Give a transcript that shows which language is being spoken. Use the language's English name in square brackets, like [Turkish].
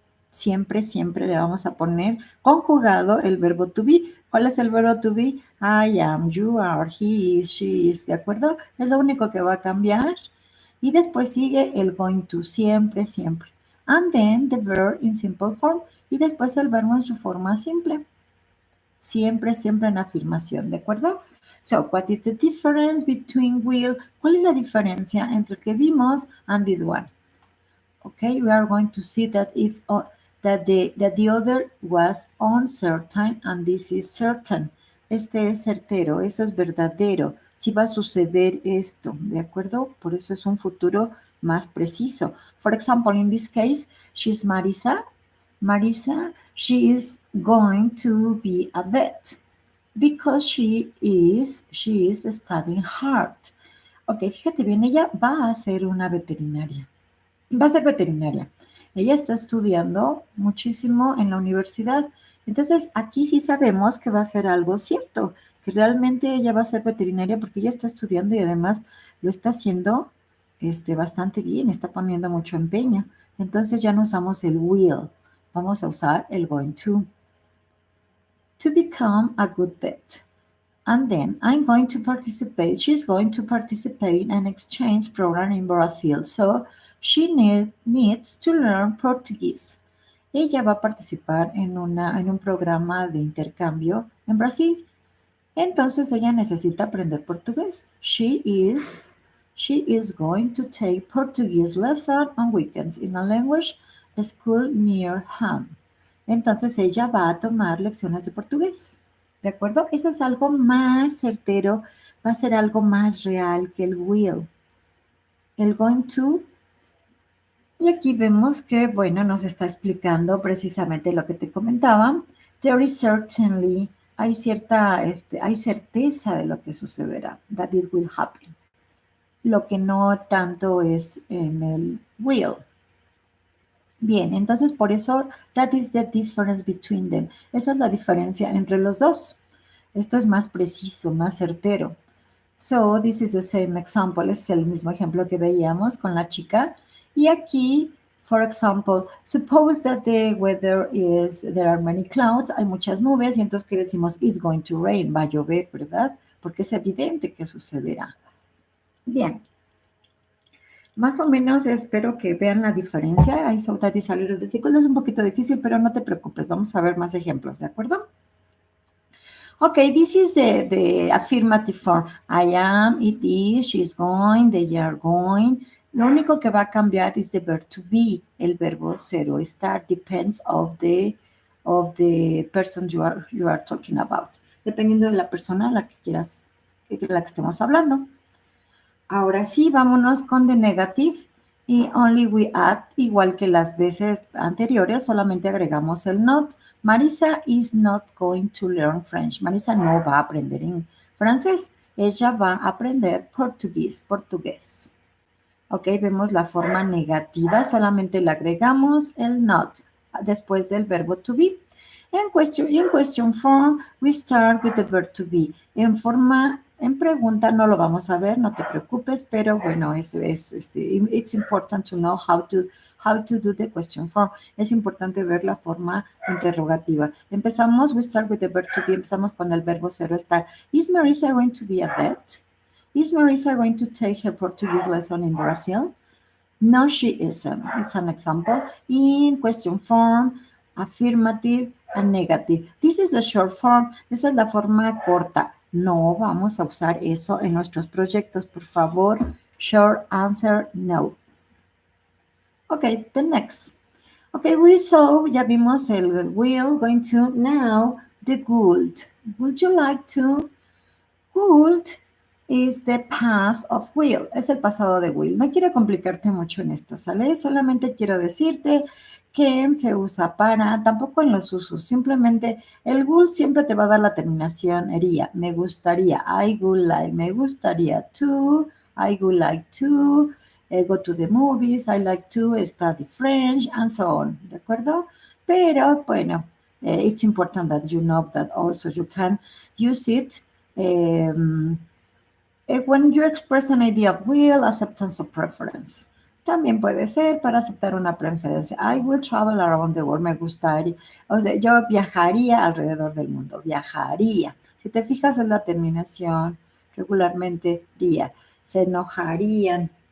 [Spanish] Siempre, siempre le vamos a poner conjugado el verbo to be. ¿Cuál es el verbo to be? [English] I am, you are, he is, she is, [Spanish] ¿de acuerdo? Es lo único que va a cambiar. Y después sigue el going to, siempre, siempre. [English] And then the verb in simple form. [Spanish] Y después el verbo en su forma simple. Siempre, siempre en afirmación, ¿de acuerdo? [English] So, what is the difference between will? [Spanish] ¿Cuál es la diferencia entre el que vimos [English] and this one? Okay, we are going to see that it's that the other was uncertain and this is certain. [Spanish] Este es certero, eso es verdadero. Si va a suceder esto, ¿de acuerdo? Por eso es un futuro más preciso. [English] For example, in this case, she's Marisa. Marisa, she is going to be a vet because she is studying hard. [Spanish] Ok, fíjate bien, ella va a ser una veterinaria. Va a ser veterinaria. Ella está estudiando muchísimo en la universidad. Entonces, aquí sí sabemos que va a ser algo cierto, que realmente ella va a ser veterinaria porque ella está estudiando y además lo está haciendo bastante bien, está poniendo mucho empeño. Entonces ya no usamos el will, vamos a usar el going to. [English] To become a good vet. And then I'm going to participate. She's going to participate in an exchange program in Brazil. So she needs to learn Portuguese. [Spanish] Ella va a participar en un programa de intercambio en Brasil. Entonces ella necesita aprender portugués. [English] She is going to take Portuguese lesson on weekends in a language school near home. [Spanish] Entonces ella va a tomar lecciones de portugués. ¿De acuerdo? Eso es algo más certero, va a ser algo más real que el will. El going to. Y aquí vemos que, bueno, nos está explicando precisamente lo que te comentaba. [English] There is certainly, [Spanish] hay hay certeza de lo que sucederá. [English] That it will happen. [Spanish] Lo que no tanto es en el will. Bien, entonces por eso, [English] that is the difference between them. [Spanish] Esa es la diferencia entre los dos. Esto es más preciso, más certero. [English] So, this is the same example. [Spanish] Es el mismo ejemplo que veíamos con la chica. Y aquí, [English] for example, suppose that the weather is, there are many clouds, [Spanish] hay muchas nubes, y entonces, ¿qué decimos? [English] It's going to rain, [Spanish] va a llover, ¿verdad? Porque es evidente que sucederá. Bien. Más o menos espero que vean la diferencia. [English] I saw that is a little difficult. [Spanish] Es un poquito difícil, pero no te preocupes. Vamos a ver más ejemplos, ¿de acuerdo? [English] Okay, this is the affirmative form. I am, it is, she's going, they are going. [Spanish] Lo único que va a cambiar es [English] the verb to be, [Spanish] el verbo ser o estar, [English] depends of the person you are talking about. [Spanish] Dependiendo de la persona a la que quieras, de la que estemos hablando. Ahora sí, vámonos con [English] the negative. [Spanish] Y [English] only we add, [Spanish] igual que las veces anteriores, solamente agregamos el not. [English] Marisa is not going to learn French. [Spanish] Marisa no va a aprender en francés. Ella va a aprender portugués. Ok, vemos la forma negativa. Solamente le agregamos el not después del verbo to be. [English] In question form, we start with the verb to be. [Spanish] En pregunta no lo vamos a ver, no te preocupes, pero bueno, [English] it's important to know how to do the question form. [Spanish] Es importante ver la forma interrogativa. [English] We start with the verb to be, [Spanish] empezamos con el verbo ser o estar. [English] Is Marisa going to be a vet? Is Marisa going to take her Portuguese lesson in Brazil? No, she isn't. It's an example. In question form, affirmative and negative. This is the short form. [Spanish] Esa es la forma corta. No vamos a usar eso en nuestros proyectos, por favor. [English] Short answer, no. Okay, the next. [Spanish] Okay, ya vimos el will, going to, [English] now the would. Would you like to? Would is the past of will, [Spanish] es el pasado de will. No quiero complicarte mucho en esto, ¿sale? Solamente quiero decirte que se usa para, tampoco en los usos, simplemente el would siempre te va a dar la terminación ería, me gustaría, [English] I would like, [Spanish] me gustaría to, [English] I would like to, go to the movies, I like to study French, and so on, [Spanish] ¿de acuerdo? Pero, bueno, [English] it's important that you know that also you can use it when you express an idea of will, acceptance or preference. [Spanish] También puede ser para aceptar una preferencia. [English] I will travel around the world. [Spanish] Me gustaría, o sea, yo viajaría alrededor del mundo. Viajaría. Si te fijas en la terminación, regularmente ría. Se enojarían.